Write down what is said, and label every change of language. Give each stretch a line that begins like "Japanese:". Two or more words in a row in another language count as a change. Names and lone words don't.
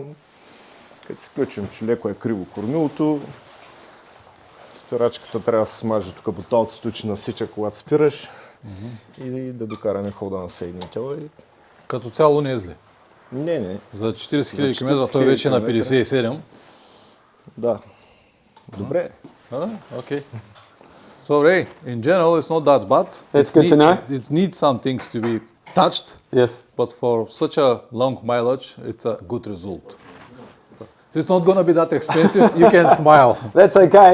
Bulgarian: Като се включим, че леко е криво кормилото, спирачката трябва да се смаже тук по талцето, че насича когато спираш и да докараме хода на съединителя. Като цяло не е зле. Не. За 40 000 км той вече е на 57. Да. Добре.
English: Okay. So Ray, in general it's not that bad. That's good to know. It needs some things to be touched, Yes. but for such a long mileage, it's a good result. It's not going to be that expensive. You can smile. That's okay.